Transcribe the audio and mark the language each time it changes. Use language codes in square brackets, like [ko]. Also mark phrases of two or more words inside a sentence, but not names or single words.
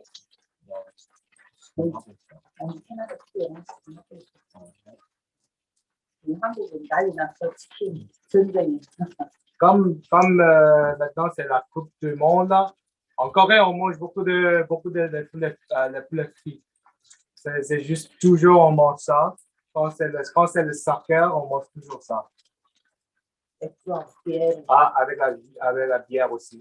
[ko] 아니 캐나다 특유의 한국은 난리 났어 치킨 전쟁이. [fr] Comme maintenant, c'est la Coupe du Monde, en Corée, on mange beaucoup de poulet frit. C'est juste toujours, on mange ça. Quand c'est le soccer, on mange toujours ça. Ah, avec la bière aussi.